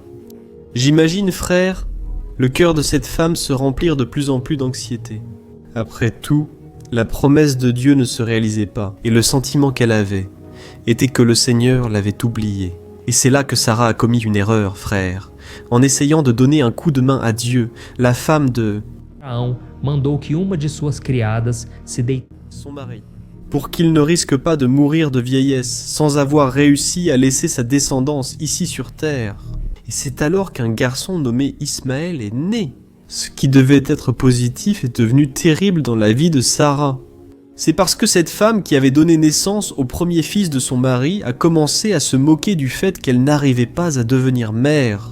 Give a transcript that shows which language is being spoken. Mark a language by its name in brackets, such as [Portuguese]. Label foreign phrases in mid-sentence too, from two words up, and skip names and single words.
[French] J'imagine, frère, le cœur de cette femme se remplir de plus en plus d'anxiété. Après tout, la promesse de Dieu ne se réalisait pas, et le sentiment qu'elle avait était que le Seigneur l'avait oubliée. Et c'est là que Sarah a commis une erreur, frère, en essayant de donner un coup de main à Dieu, la femme de [Portuguese] Abraão mandou que uma de suas criadas se deitasse [French] son mari, pour qu'il ne risque pas de mourir de vieillesse sans avoir réussi à laisser sa descendance ici sur terre. Et c'est alors qu'un garçon nommé Ismaël est né. Ce qui devait être positif est devenu terrible dans la vie de Sarah. C'est parce que cette femme qui avait donné naissance au premier fils de son mari a commencé à se moquer du fait qu'elle n'arrivait pas à devenir mère.